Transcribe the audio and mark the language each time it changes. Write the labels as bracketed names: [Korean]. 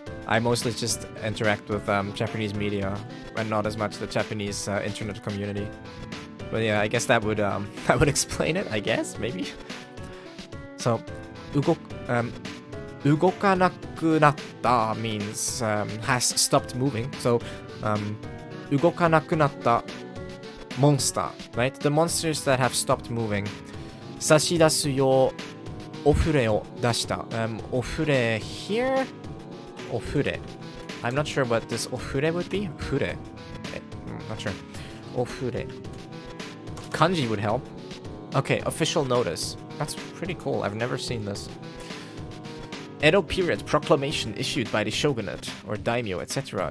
[English] I mostly just interact with Japanese media and not as much the Japanese internet community. But yeah, I guess that would explain it. I guess maybe. So, [Japanese] 動かなくなった [English] means has stopped moving. So, [Japanese] 動かなくなった [English] monster, right? The monsters that have stopped moving. [Japanese] 差し出すようお触れを出した。 [English] お触れ here? お触れ. I'm not sure what this お触れ would be. 触れ.I'm not sure. お触れ.Kanji would help. Okay, official notice. That's pretty cool. I've never seen this. Edo period proclamation issued by the shogunate or daimyo, etc.